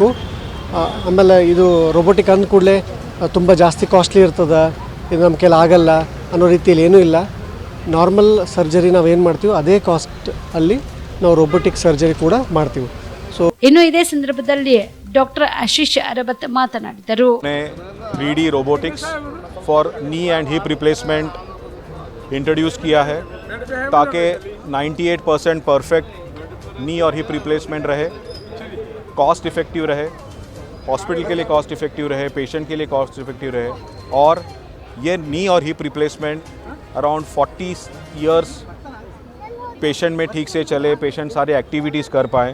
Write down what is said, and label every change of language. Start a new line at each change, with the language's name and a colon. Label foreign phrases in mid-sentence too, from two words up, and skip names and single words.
Kannada: ಆಮೇಲೆ ಇದು ರೋಬೋಟಿಕ್ ಅಂದ ಕೂಡಲೇ ತುಂಬ ಜಾಸ್ತಿ ಕಾಸ್ಟ್ಲಿ ಇರ್ತದೆ, ಇದು ನಮ್ಮ ಕೈಲಿ ಆಗಲ್ಲ ಅನ್ನೋ ರೀತಿಯಲ್ಲಿ ಏನೂ ಇಲ್ಲ. ನಾರ್ಮಲ್ ಸರ್ಜರಿ ನಾವು ಏನು ಮಾಡ್ತೀವಿ ಅದೇ ಕಾಸ್ಟ್ ಅಲ್ಲಿ ನಾವು ರೋಬೋಟಿಕ್ ಸರ್ಜರಿ ಕೂಡ ಮಾಡ್ತೀವಿ. ಸೊ ಇನ್ನು ಇದೇ ಸಂದರ್ಭದಲ್ಲಿ ಡಾಕ್ಟರ್ ಆಶೀಶ್ ಅರಬತ್ ಮಾತನಾಡಿದರು.
English: 3D robotics for knee and hip replacement introduce
Hindi: किया है ताकि
English: 98% perfect knee aur hip replacement rahe, cost effective rahe, hospital
Hindi: के लिए
English: cost effective rahe, patient
Hindi: के लिए
English: cost effective rahe,
Hindi: और ये
English: knee aur hip replacement around 40 years patient
Hindi: में ठीक से चले,
English: patient saare activities
Hindi: कर पाएँ।